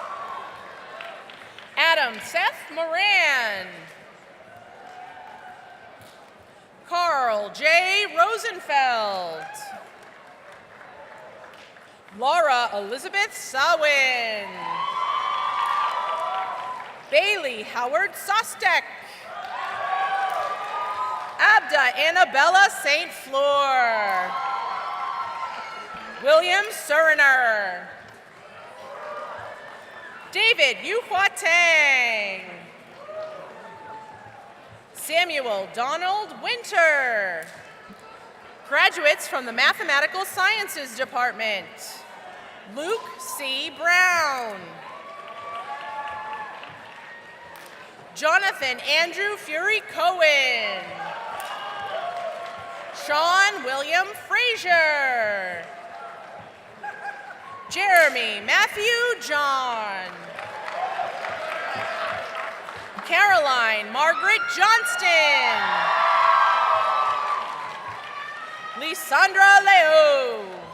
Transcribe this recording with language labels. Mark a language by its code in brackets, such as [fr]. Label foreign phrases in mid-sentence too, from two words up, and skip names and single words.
[en] Adam Seth Moran. Carl J. Rosenfeld. Laura Elizabeth Sawin. Bailey Howard Sostek. Abda Annabella St. Fleur. William Suriner. David Yuhua Tang. Samuel Donald Winter. Graduates from the Mathematical Sciences Department. Luke C. Brown. Jonathan Andrew Fury Cohen. Sean William Frazier. Jeremy Matthew John. Caroline Margaret Johnston. Lisandra Leo.